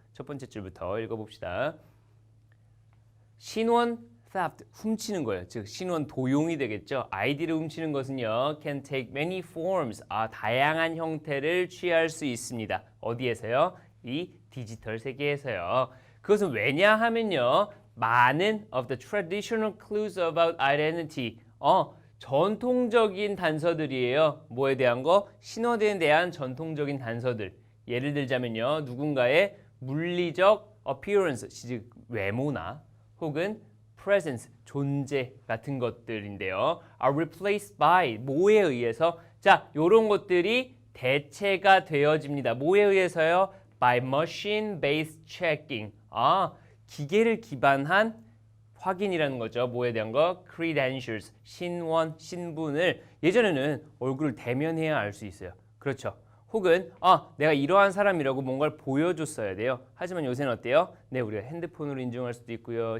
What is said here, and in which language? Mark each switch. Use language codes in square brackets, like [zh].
[ko] 첫 번째 줄부터 읽어봅시다. 신원 [en] theft, [ko] 훔치는 거예요. 즉 신원 도용이 되겠죠. 아이디를 훔치는 것은요. [en] can take many forms, [ko] 다양한 형태를 취할 수 있습니다. 어디에서요? 이 디지털 세계에서요. 그것은 왜냐 하면요. 많은 [en] of the traditional clues about identity, [ko] 전통적인 단서들이에요. 뭐에 대한 거? 신원에 대한 전통적인 단서들. 예를 들자면요. 누군가의 물리적 appearance, 즉 외모나 혹은 presence, 존재 같은 것들인데요. [en] are replaced by, [ko] 뭐에 의해서? 자, 요런 것들이 대체가 되어집니다. 뭐에 의해서요? [en] by machine-based checking. [ko] 기계를 기반한 확인이라는 거죠. 뭐에 대한 거? credentials, 신원, 신분을 예전에는 얼굴을 대면해야 알 수 있어요. 그렇죠. 혹은 내가 이러한 사람이라고 뭔가를 보여줬어야 돼요. 하지만 요새는 어때요? 네, 우리가 핸드폰으로 인증할 수도 있고요.